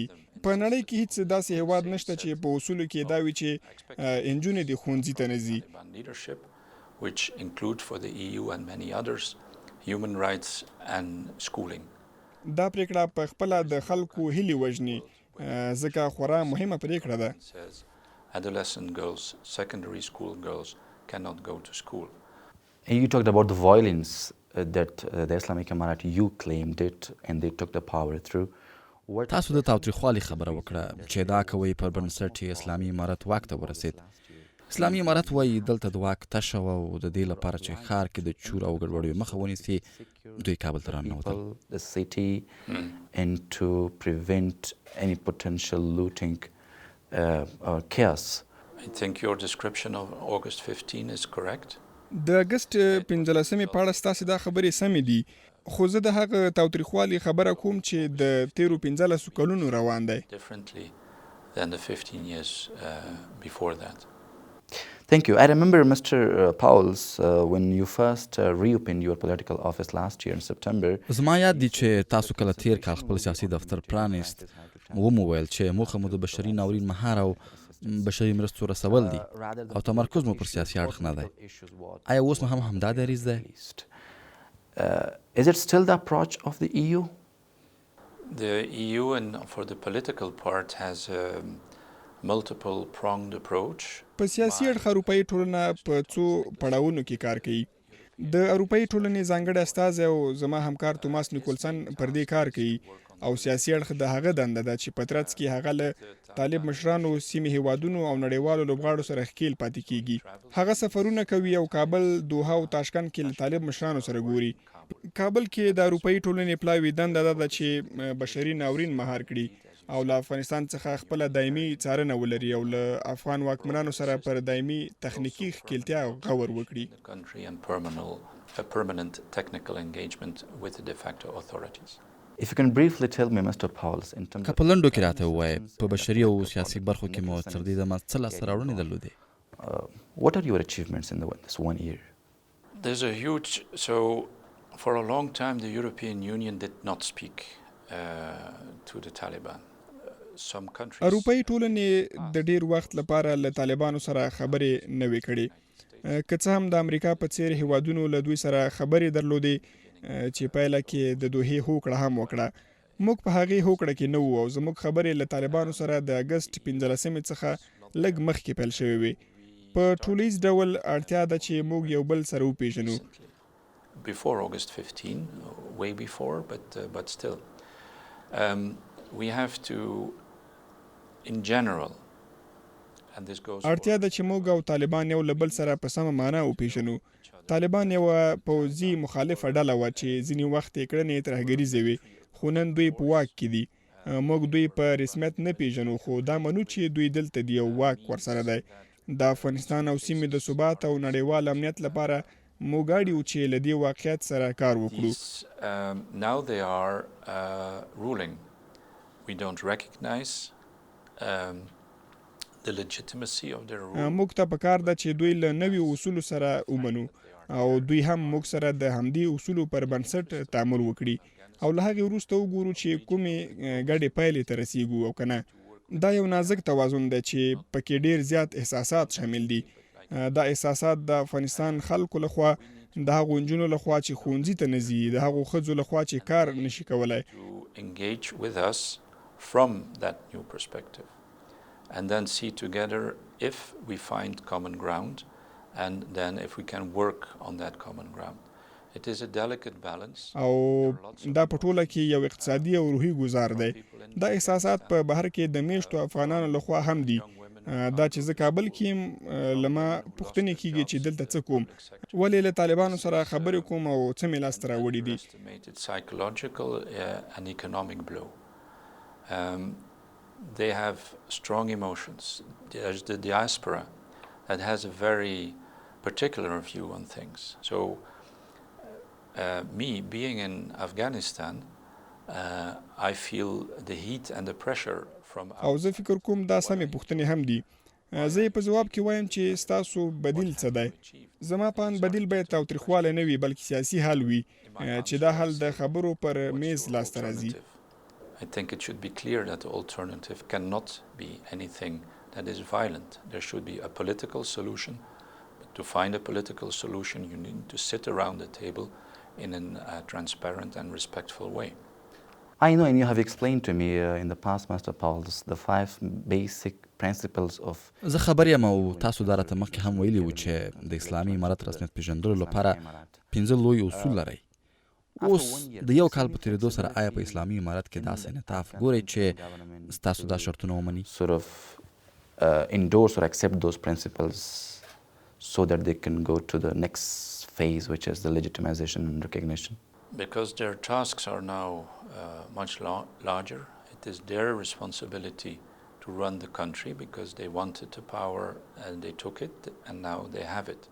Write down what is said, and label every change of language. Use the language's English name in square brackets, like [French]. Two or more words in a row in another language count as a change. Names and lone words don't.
[Pashto] په نړۍ کې هیڅ داسې هیواد نشته چې په اصولو کې دا وي چې نجونې دې ښوونځي ته نه ځي. دا پریکړه په خپله د خلکو هیلې وژني، ځکه خورا مهمه پریکړه ده. [English] You talked about the violence that the Islamic Emirate you claimed it and they took the power through. [Pashto] تاسو د تاوتریخوالي خبره وکړه چې دا کوي پر بنسټ اسلامي امارت واک ته ورسید. اسلامي امارت وایي دلته د واک تشه وه، او د دې لپاره چې ښار کې د چور او ګډوډیو مخه ونیسي دوی کابل ته راننوتل. [English] The city and to prevent any potential looting or chaos. I think your description of August 15 is correct. [Pashto] د اګست 15 په اړه ستاسې دا خبرې سمې دي، خو زه د هغه تاوتریخوالي خبره کوم چې د تیرو 15 کلونو روان دی. [English] Differently than the 15 years before that. Thank you. I remember, Mr. Paul's, when you first reopened your political office last year in September. [Pashto] زما یاد دي چې تاسو کله تیر کال خپل سیاسي دفتر پرانیست، ومو ویل چې موخه مو د بشري ناورین مهار او بشري مرستو رسول دي او تمرکز مو پر سیاسي اړخ نه دی. آیا اوس هم همدا دریځ دی؟ [English] Is it still the approach of the EU? The EU, and for the political part, has a multiple pronged approach. [Pashto] په سیاسي اړخ اروپايي ټولنه په څو پړاوونو کې کار کوي. د اروپايي ټولنې ځانګړي استازي او زما همکار توماس نیکولسن پر دې کار کوي، او سیاسي اړخ د هغه دنده ده چې په ترڅ کې هغه له طالب مشرانو، سیمې هیوادونو او نړیوالو لوبغاړو سره ښکیل پاتې کیږي. هغه سفرونه کوي او کابل، دوحه او تاشکند کې له طالب مشرانو سره ګوري. کابل کې د اروپايي ټولنې پلاوي دنده ده چې بشري ناورین مهار کړي او له افغانستان څخه خپله دایمي څارنه ولري او له افغان واکمنانو سره پر دایمي تخنیکي ښکیلتیا غور وکړي. [English] If you can briefly tell me, Mr. Paul's, in terms [Pashto] که په لنډو کې راته ووایې په بشري او سیاسي برخو کې مو تر دې دمه څه لاسته راوړنې درلودې؟ [English] what are your achievements in this 1 year? There's a huge, so for a long time the European Union did not speak to the Taliban. Some countries. [Pashto] اروپايي ټولنې د ډیر وخت لپاره له طالبانو سره خبرې نه وې کړې. که څه هم د امریکا په څیر هیوادونو له دوی سره خبرې درلودې چې پایله کې د دوحې هوکړه هم وکړه. موږ په هغې هوکړه کې نه وو او زموږ خبرې له طالبانو سره د اګست 15 څخه لږ مخکې پیل شوې وې. په ټولیز ډول اړتیا ده چې موږ یو بل سره وپېژنو. [English] Before August 15, way before, but still. We have to, in general, and this goes. [Pashto] اړتیا ده چې موږ او طالبان یو له بل سره په سمه معنا وپېژنو. طالبان یو پوځي مخالفه ډله وه چې ځینې وخت یې کړنې ترهګریزې وې، خو نن دوی په واک کې دي. موږ دوی په رسمیت نه پیژنو، خو دا منو چې دوی دلته دی او واک ورسره دی. د افغانستان او سیمې د ثبات او نړیوال امنیت لپاره موږ اړیو چې له دې واقعیت سره کار وکړو. [English] Now they are ruling. We don't recognize the legitimacy of their rule. [Pashto] موږ ته پکار ده چې دوی له نوي اصولو سره ومنو او دوی هم موږ سره د همدې اصولو پر بنسټ تعامل وکړي او له هغې وروسته وګورو چې کومې ګډې پایلې ته رسیږو او که نه. دا یو نازک توازن دی چې پکې ډیر زیات احساسات شامل دي. دا احساسات د افغانستان خلکو لخوا د هغو نجونو لخوا چې ښوونځي ته نه ځي، د هغو ښځو لخوا چې کار نشي کولی. [English] engage with us from that new perspective and then see together if we find common ground and then if we can work on that common ground. It is a delicate balance. [Pashto] او دا په ټوله کې یو اقتصادي او روحي ګزار دی. دا احساسات په بهر کې د میشتو افغانانو لخوا هم دي. دا چې زه کابل کې یم له ما پوښتنې کېږي چې دلته څه کوم، ولې له طالبانو سره خبرې کوم او څه مې لاسته راوړي دي. [English] Psychological and economic blow. They have strong emotions. There's the diaspora that has a very particular view on things. So me being in Afghanistan, I feel the heat and the pressure from. [Pashto] او زه فکر کوم دا سمې پوښتنې هم دي. زه یې په ځواب کې وایم چې ستاسو بدیل څه دی. زما په اند بدیل باید تاوتریخوالی نه وي بلکې سیاسي حل وي چې دا حل د خبرو پر میز لاسته راځي. [English] I think it should be clear that the alternative cannot be anything that is violent. There should be a political solution. But to find a political solution, you need to sit around the table in a transparent and respectful way. I know, and you have explained to me in the past, Mr. Pawles, the 5 basic principles of. [Pashto] زه خبر یم او تاسو دا راته مخکې هم ویلي وو چې د اسلامي امارت رسمیت پیژندلو لپاره 5 لوی اصول لرئ. اوس د یو کال په تېرېدو سره آیا په اسلامي امارت کې داسې انعطاف ګورئ چې ستاسو دا شرطونه ومني؟ [English] Sort of endorse or accept those principles so that they can go to the next phase, which is the legitimization and recognition. Because their tasks are now much larger, it is their responsibility to run the country because they wanted the power and they took it and now they have it.